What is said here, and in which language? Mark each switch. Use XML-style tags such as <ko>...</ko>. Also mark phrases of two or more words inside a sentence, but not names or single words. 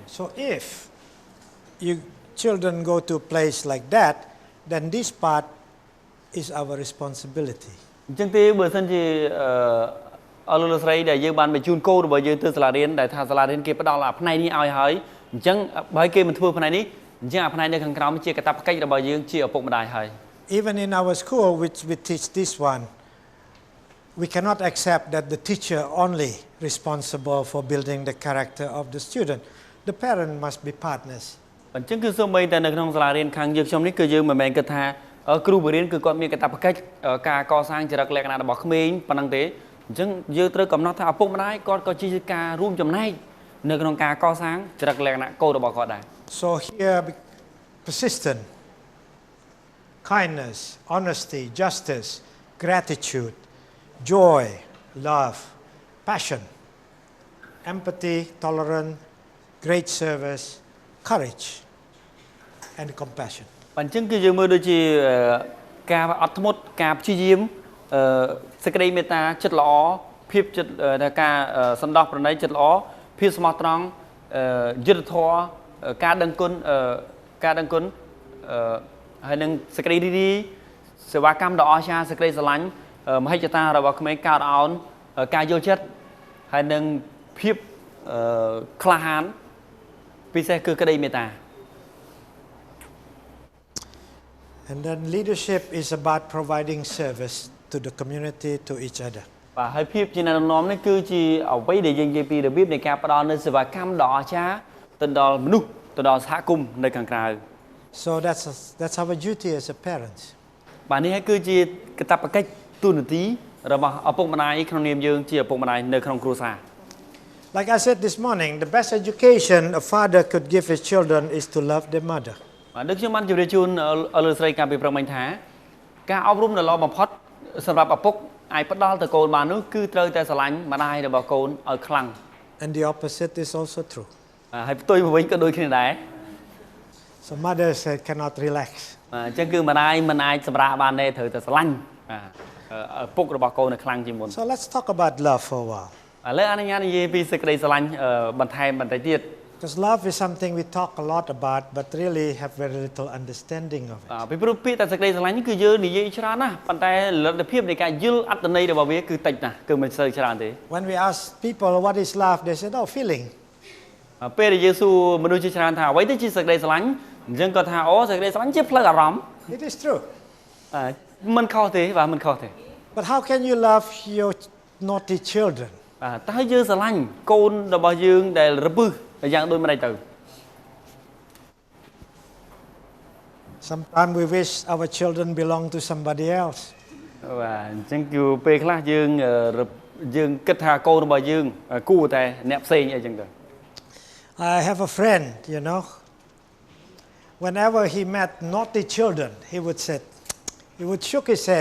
<en>So if you children go to a place like that, then this part is our responsibility.</en> <km>អញ្ចឹងទេបើសិនជាអរលោកស្រីដែលយើងបានបញ្ជូនកូនរបស់យើងទៅសាលារៀនដែលថាសាលារៀនគេផ្ដល់អាផ្នែកនេះឲ្យហើយអញ្ចឹងបើគេមិនធ្វើផ្នែកនេះអញ្ចឹងអាផ្នែកនៅខាងក្រោមជាកាតព្វកិច្ចរបស់យើងជាឪពុកម្ដាយហើយ</km> <en>Even in our school which we teach this one, we cannot accept that the teacher only responsible for building the character of the student. The parent must be partners.</en> <km>អញ្ចឹងគឺសូម្បីតែនៅក្នុងសាលារៀនខាងយើងខ្ញុំនេះគឺយើងមិនមែនគិតថាគ្រូបង្រៀនគឺគាត់មានកាតព្វកិច្ចការកសាងចរិតលក្ខណៈរបស់ក្មេងប៉ុណ្ណឹងទេអញ្ចឹងយើងត្រូវកំណត់ថាឪពុកម្ដាយគាត់ក៏ជាការរួមចំណែកនៅក្នុងការកសាងចរិតលក្ខណៈកូនរបស់គាត់ដែរ</km> <en>So here persistent, kindness, honesty, justice, gratitude, joy, love, passion, empathy, tolerance, great service, courage, and compassion.</en> <km>អញ្ចឹងគឺយើងមើលដូចជាការអត់ធ្មត់ការព្យាយាមសេចក្តីមេត្តាចិត្តល្អភាពចិត្តការសន្តោសប្រណីចិត្តល្អភាពស្មោះត្រង់យុត្តិធម៌ការដឹងគុណហើយនឹងសេចក្តីរីករាយសេវាកម្មដ៏អស្ចារ្យសេចក្តីស្រឡាញ់មហិច្ឆតារបស់ក្មេងកើតអោនការយល់ចិត្តហើយនឹងភាពក្លាហានពិសេសគឺក្តីមេត្តា</km> <en>And then leadership is about providing service to the community, to each other.</en> <km>បាទហើយភាពជាអ្នកដឹកនាំនេះគឺជាអ្វីដែលយើងនិយាយពីរបៀបនៃការផ្ដល់នូវសេវាកម្មដ៏អស្ចារ្យទៅដល់មនុស្សទៅដល់សហគមន៍នៅខាងក្រៅ</km> <en>So that's our duty as a parents.</en> <km>បាទនេះហើយគឺជាកាតព្វកិច្ចទូនាទីរបស់ឪពុកម្ដាយក្នុងនាមយើងជាឪពុកម្ដាយនៅក្នុងគ្រួសារ</km> <en>Like I said this morning, the best education a father could give his children is to love their mother.</en> <km>ដូចខ្ញុំបានជម្រាបជូនលើស្រីកាលពីព្រឹកមិញថាការអប់រំដ៏ល្អបំផុតសម្រាប់ឪពុកអាចផ្ដល់ទៅកូនបាននោះគឺត្រូវតែស្រឡាញ់ម្ដាយរបស់កូនឲ្យខ្លាំង</km> <en>And the opposite is also true.</en> <km>ហើយផ្ទុយមកវិញក៏ដូចគ្នាដែរ</km> <en>So mothers cannot relax.</en> <km>អញ្ចឹងគឺម្ដាយមិនអាចសម្រាកបានទេត្រូវតែស្រឡាញ់ឪពុករបស់កូនឲ្យខ្លាំងជាងមុន</km> <en>So let's talk about love for a while.</en> <km>ឥឡូវអនុញ្ញាតនិយាយពីសេចក្តីស្រឡាញ់បន្ថែមបន្តិចទៀត</km> <en>Because love is something we talk a lot about, but really have very little understanding of it.</en> <km>ពីព្រោះពាក្យតែសេចក្តីស្រឡាញ់គឺយើងនិយាយច្រើនណាស់ប៉ុន្តែលទ្ធភាពនៃការយល់អត្ថន័យរបស់វាគឺតិចណាស់គឺមិនសូវច្រើនទេ</km> <en>When we ask people what is love, they said, "Oh, feeling."</en> <km>ពេលដែលយើងសួរមនុស្សជាច្រើនថាអ្វីទៅជាសេចក្តីស្រឡាញ់អញ្ចឹងគាត់ថាអូសេចក្តីស្រឡាញ់ជាផ្លូវអារម្មណ៍</km> <en>It is true.</en> <km>មិនខុសទេបាទមិនខុសទេ</km> <en>But how can you love your naughty children?</en> <km>តើយើងស្រឡាញ់កូនរបស់យើងដែលរពឹសយ៉ាងដូចម្តេចទៅ</km> <en>Sometimes we wish our children belong to somebody else.</en> <km>បាទអញ្ចឹងគឺពេលខ្លះយើងគិតថាកូនរបស់យើងគួរតែអ្នកផ្សេងអីចឹងទៅ</km> <en>I have a friend, you know. Whenever he met naughty children, he would shook his head.</en>